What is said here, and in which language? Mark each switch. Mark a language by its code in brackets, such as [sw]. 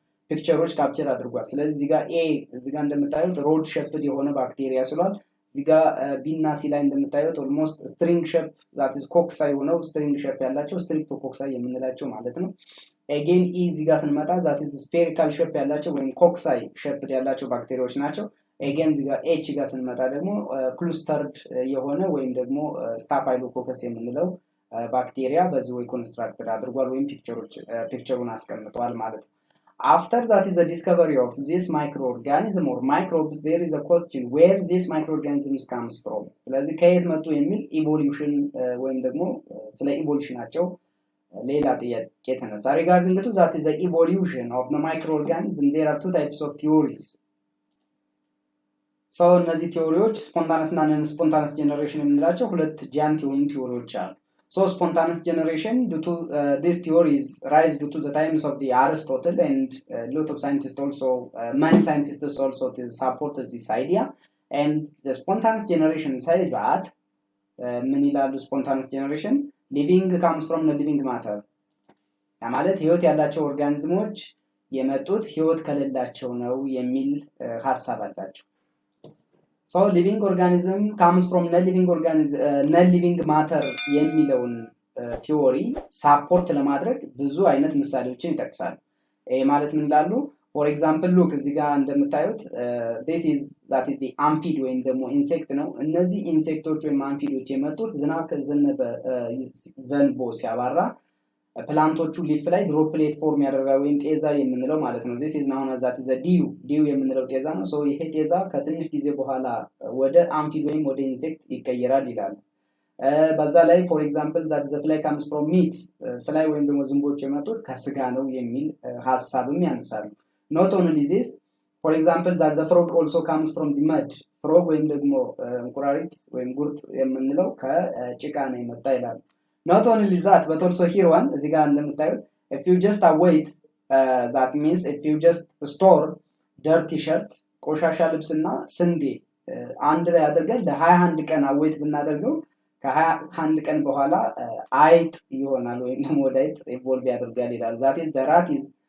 [am] ፒክቸሮች ካፕቸር አድርጓል። ስለዚህ እዚህ ጋር ኤ እዚህ ጋር እንደምታዩት ሮድ ሼፕድ የሆነ ባክቴሪያ ስሏል። እዚህ ጋር ቢ እና ሲ ላይ እንደምታዩት ኦልሞስት ስትሪንግ ሼፕ ዛት ኢዝ ኮክሳይ ሆነው ስትሪንግ ሼፕ ያላቸው ስትሪፕቶኮክሳይ የምንላቸው ማለት ነው። ኤጌን ኢ እዚህ ጋር ስንመጣ ዛት ኢዝ ስፌሪካል ሼፕ ያላቸው ወይም ኮክሳይ ሼፕድ ያላቸው ባክቴሪያዎች ናቸው። ኤጌን እዚህ ጋር ኤች ጋር ስንመጣ ደግሞ ክሉስተርድ የሆነ ወይም ደግሞ ስታፋይሎኮከስ የምንለው ባክቴሪያ በዚህ ወይ ኮንስትራክትድ አድርጓል ወይም ፒክቸሩን አስቀምጠዋል ማለት ነው። [en] After that is the discovery of this microorganism or microbes, there is a question where this microorganisms comes from. [am] ስለዚህ ከየት መጡ የሚል ኢቮሉሽን ወይም ደግሞ ስለ ኢቮሉሽናቸው ሌላ ጥያቄ ተነሳ። [en] regarding to that is the evolution of the microorganism, there are two types of theories. so [am] እነዚህ ቲዮሪዎች ስፖንታነስ እና ነን ስፖንታነስ ጀነሬሽን የምንላቸው ሁለት ጃይንት የሆኑ ቲዮሪዎች አሉ። [en] So spontaneous generation due to these theories rise due to the times of the Aristotle, and a lot of scientists also, many scientists also support this idea. And the spontaneous generation says that spontaneous generation living comes from the living matter. [am] ማለት ህይወት ያላቸው ኦርጋኒዝሞች የመጡት ህይወት ከሌላቸው ነው የሚል ሐሳብ አላቸው። [en] So living organism comes from non-living matter [am] የሚለውን ቲዮሪ ሳፖርት ለማድረግ ብዙ አይነት ምሳሌዎችን ይጠቅሳሉ። ማለት ምን ይላሉ? [en] for example look [am] እዚህ ጋር እንደምታዩት [en] this is the amphid [am] ወይም ደግሞ ኢንሴክት ነው። እነዚህ ኢንሴክቶች ወይም አምፊዶች የመጡት ዝናብ ከዘነበ ዘንቦ ሲያባራ ፕላንቶቹ ሊፍ ላይ ድሮፕሌት ፎርም ያደርጋል ወይም ጤዛ የምንለው ማለት ነው። [en] this is known as [am] ዲው የምንለው ጤዛ ነው። so ይሄ ጤዛ ከትንሽ ጊዜ በኋላ ወደ አምፊድ ወይም ወደ ኢንሴክት ይቀየራል ይላል። በዛ ላይ [en] for example the fly comes from meat [am] ፍላይ ወይም ደግሞ ዝንቦች የመጡት ከስጋ ነው የሚል ሐሳብም ያነሳሉ። [en] not only this, for example the frog also comes from the mud. [am] frog ወይም ደግሞ እንቁራሪት ወይም ጉርጥ የምንለው ከጭቃ ነው የመጣ ይላል። [en] not only that but also here one [am] እዚህ ጋር እንደምታዩት [en] if you just await that means if you just store dirty shirt [am] ቆሻሻ ልብስና ስንዴ አንድ ላይ አድርገን ለ21 ቀን አዌት ብናደርገው ከ21 ቀን በኋላ አይጥ ይሆናል ወይም ደግሞ ወደ አይጥ ኢቮልቭ ያደርጋል ይላል። [en] that is the rat is